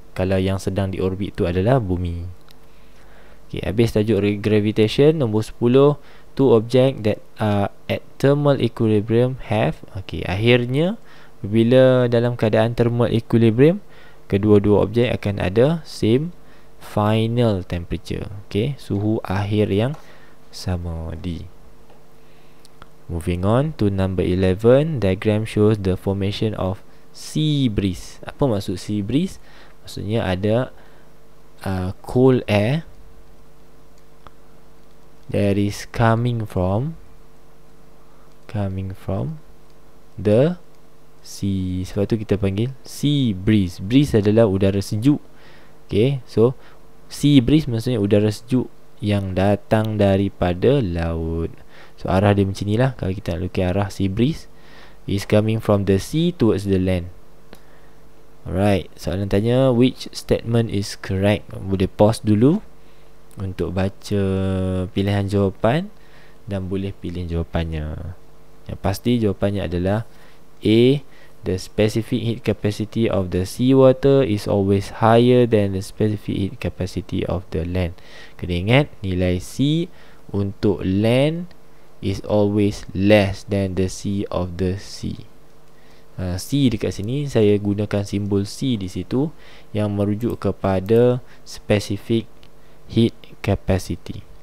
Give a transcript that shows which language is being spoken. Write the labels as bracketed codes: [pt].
[ms] Kalau yang sedang di orbit tu adalah bumi. Okay, habis tajuk gravitation. Nombor 10, [en] two object that are at thermal equilibrium have. [ms] Okay, akhirnya bila dalam keadaan thermal equilibrium, kedua-dua objek akan ada [en] same final temperature. [ms] Okay, suhu akhir yang sama, D. [en] Moving on to number 11, diagram shows the formation of sea breeze. [ms] Apa maksud sea breeze? Maksudnya ada cold air that is coming from the sea. Sebab tu kita panggil sea breeze. Breeze adalah udara sejuk. Okay, so sea breeze maksudnya udara sejuk yang datang daripada laut. So arah dia macam ni lah. Kalau kita nak lukis arah sea breeze, [en] is coming from the sea towards the land. Alright, [ms] soalan tanya, [en] which statement is correct? [ms] Boleh pause dulu untuk baca pilihan jawapan dan boleh pilih jawapannya. Yang pasti jawapannya adalah A. [en] The specific heat capacity of the seawater is always higher than the specific heat capacity of the land. [ms] Kena ingat, nilai C untuk [en] land is always less than the C of the sea. [ms] C dekat sini saya gunakan simbol C di situ yang merujuk kepada specific heat capacity.